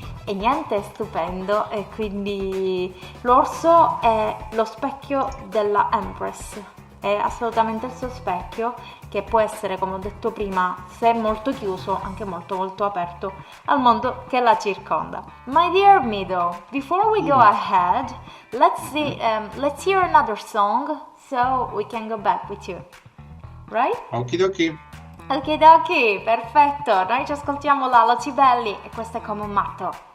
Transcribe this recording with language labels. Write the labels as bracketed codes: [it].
[it] E niente, è stupendo. E quindi l'orso è lo specchio della Empress, è assolutamente il suo specchio, che può essere, come ho detto prima, se molto chiuso, anche molto molto aperto al mondo che la circonda. [en] My dear Mido, before we go ahead, let's hear another song so we can go back with you, right? Okidoki. [it] Okidoki, perfetto. Noi ci ascoltiamo Lalo Cibelli e questo è Come un matto.